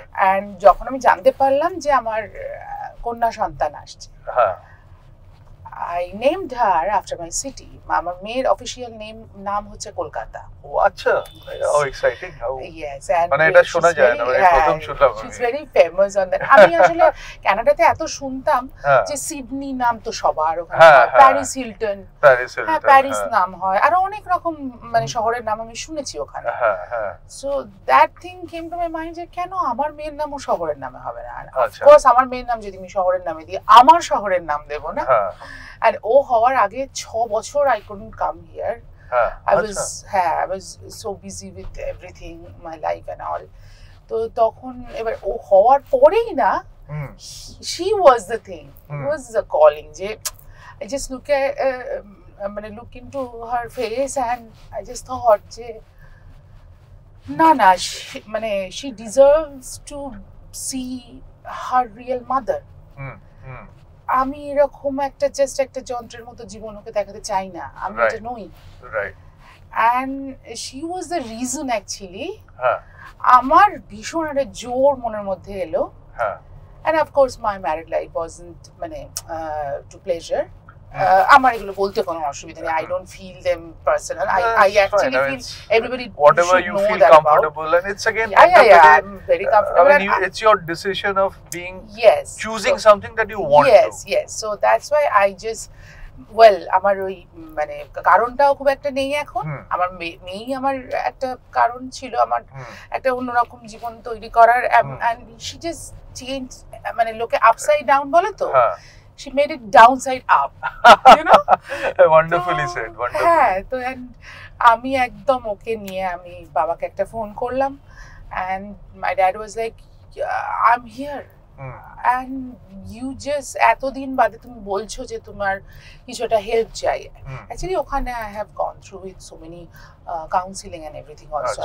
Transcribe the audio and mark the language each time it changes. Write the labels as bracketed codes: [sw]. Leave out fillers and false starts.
[bn] And যখন আমি জানতে পারলাম যে আমার কন্যা সন্তান আসছে, [en] I named her after my city. [bn] আমার মেয়ের অফিশিয়াল নাম হচ্ছে কলকাতা। [en] ও আচ্ছা, how exciting, how yes, and [bn] মানে এটা শোনা যায় না, মানে প্রথম শুনলাম। [en] she's very famous on that. [bn] আমি আসলে কানাডাতে এত শুনতাম যে সিডনি নাম তো সবার ওখানে, প্যারিস হিলটন, হ্যাঁ প্যারিস নাম হয়, আর অনেক রকম মানে শহরের নাম আমি শুনেছি ওখানে। [en] so that thing came to my mind [bn] যে কেন আমার মেয়ের নামও শহরের নামে হবে না? অফকোর্স আমার মেয়ের নাম যদি আমি শহরের নামে দিই, আমার শহরের নাম দেব না। [en] And [bn] ও হওয়ার আগে 6 বছর [en] I couldn't come here. I was so busy with everything, my life and all. [bn] তো তখন এবার ও হওয়ার পরেই না, [en] she was the thing, it was the calling, যে I just মানে look into her face and I just thought যে না মানে she deserves to see her real mother. [bn] আমি এরকম একটা জাস্ট একটা যন্ত্রের মতো জীবন ওকে দেখাতে চাই না, আমি এটা নই। [en] and she was the reason actually [bn] আমার ভীষণ একটা জোর মনের মধ্যে এলো। [en] and of course my married life wasn't মানে to pleasure. [bn] আমার এগুলো বলতে কোনো অসুবিধা নেই, [en] I don't feel them personal. I actually feel everybody whatever you feel comfortable about. And it's again I'm very comfortable. I mean, it's your decision of being choosing something that you want to. Yes, so that's why I just [bn] আমার ওই মানে কারণটাও খুব একটা নেই এখন। আমার মেয়েই আমার একটা কারণ ছিল, আমার একটা অন্যরকম জীবন তৈরি করার, [en] and she just changed, মানে লোকে upside down বলে তো, she made it downside up, you know. Wonderfully said, wonderful. [bn] হ্যাঁ, তো আমি একদম ওকে নিয়ে আমি বাবাকে একটা ফোন করলাম, [en] and my dad was like, I'm here. And you just [bn] এতদিন বাদে তুমি বলছো যে তোমার কিছু একটা হেল্প চাই। [en] Actually ওখানে I have gone through with so many counseling and everything also.